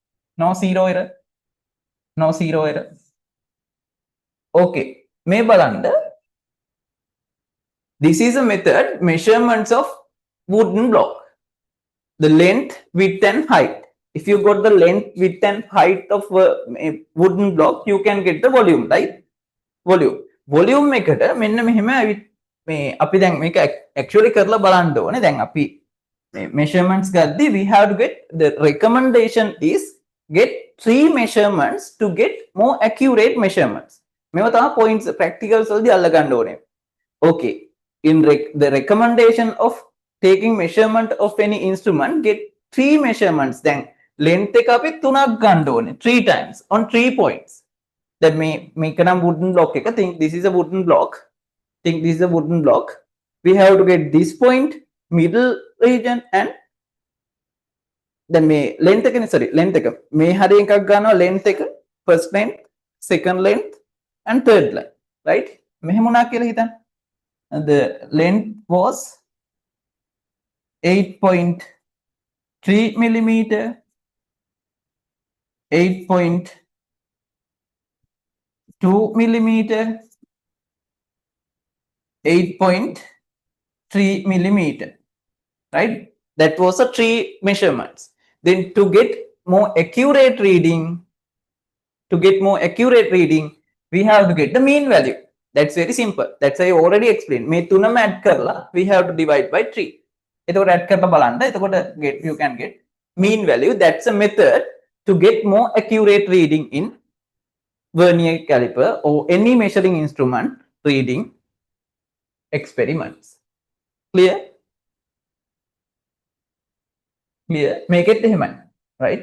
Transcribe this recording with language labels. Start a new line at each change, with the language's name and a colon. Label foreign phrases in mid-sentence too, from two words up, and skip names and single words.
Sinhala: Okay. මේ බලන්න.
English: This is a method, measurements of wooden block. The length, width and height. If you got the length, width and height of a wooden block, you can get the volume, right?
Sinhala: Volume meකට මෙන්න මෙහෙම මේ අපි දැන් මේක actually කරලා බලන්න ඕනේ. දැන් අපි measurements ගද්දි
English: we have to get the recommendation is get 3 measurements to get more accurate measurements.
Sinhala: මේවා තමයි
English: points practicals
Sinhala: වලදී අල්ල ගන්න ඕනේ.
English: Okay, in the recommendation of taking measurement of any instrument, get 3 measurements.
Sinhala: Then length එක අපි 3ක් ගන්න ඕනේ
English: 3 times on 3 points.
Sinhala: That මේක නම්
English: wooden block
Sinhala: එක.
English: Think this is a wooden block. We have to get this point, middle region and then
Sinhala: may length එක. May හරි එකක් ගන්නවා length එක.
English: first length, second length, and third length, right? The length was 8.3 millimeter, 8.2 millimeter, 8.3 millimeter, right? That was a 3 measurements. Then to get more accurate reading, we have to get the mean value. That's very simple. That's I already explained.
Sinhala: මේ තුනම add කරලා
English: we have to divide by 3.
Sinhala: එතකොට add කරලා බලන්න.
English: එතකොට you can get mean value. That's a method to get more accurate reading in vernier caliper or any measuring instrument reading experiments. Clear? Clear? Make it
Sinhala: එහෙමයි.
English: Right?